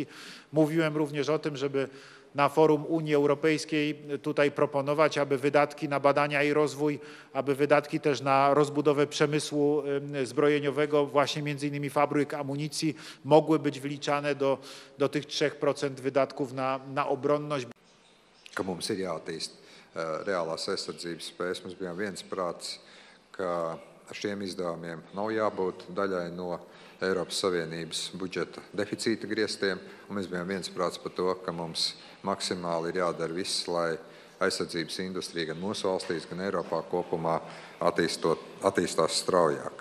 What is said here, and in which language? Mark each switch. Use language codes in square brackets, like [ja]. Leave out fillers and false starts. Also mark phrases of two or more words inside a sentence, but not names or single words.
[pl] Mówiłem również o tym, żeby na forum Unii Europejskiej tutaj proponować, aby wydatki na badania i rozwój, aby wydatki też na rozbudowę przemysłu zbrojeniowego, właśnie między innymi fabryk amunicji, mogły być wliczane do tych 3% wydatków na obronność. [lv] Ka mums ir jāattīst reālās aizsardzības spējas. Mums bija viensprāts, ka šiem izdevumiem nav jābūt daļai no Eiropas Savienības budžeta deficīta griestiem, un mēs bijām viensprāts par to, ka mums maksimāli ir jādara viss, lai aizsardzības industrija gan mūsu valstīs, gan Eiropā kopumā attīstās straujāk.